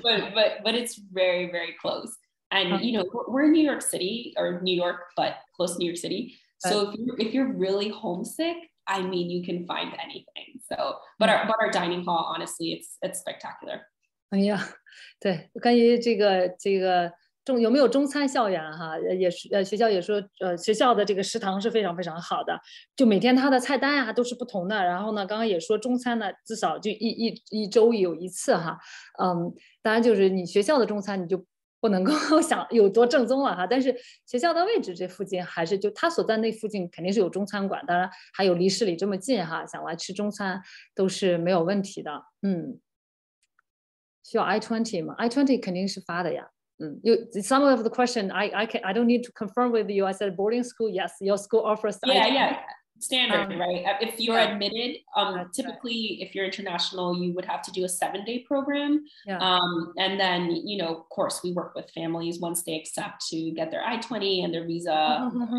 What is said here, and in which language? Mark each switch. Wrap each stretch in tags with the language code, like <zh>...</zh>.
<en>But it's very, very close. And we're in New York City, or New York, but close to New York City. So if you're really homesick, I mean, you can find anything. So, but our dining hall, honestly, it's spectacular.</en> <zh>哎呀，对，关于这个有没有中餐校园哈？也是学校也说学校的这个食堂是非常非常好的，就每天它的菜单啊都是不同的。然后呢，刚刚也说中餐呢至少就一周有一次哈。当然就是你学校的中餐你就不能够想有多正宗了哈。但是学校的位置这附近还是就它所在那附近肯定是有中餐馆，当然还有离市里这么近哈，想来吃中餐都是没有问题的。需要 I-20 吗 ？I-20 肯定是发的呀。</zh> <en>Some of the question I don't need to confirm with you. I said boarding school. Yes, your school offers. Yeah, standard, right? If you're admitted, typically, right. if you're international, you would have to do a 7-day program. And then, of course, we work with families once they accept to get their I-20 and their visa.</en>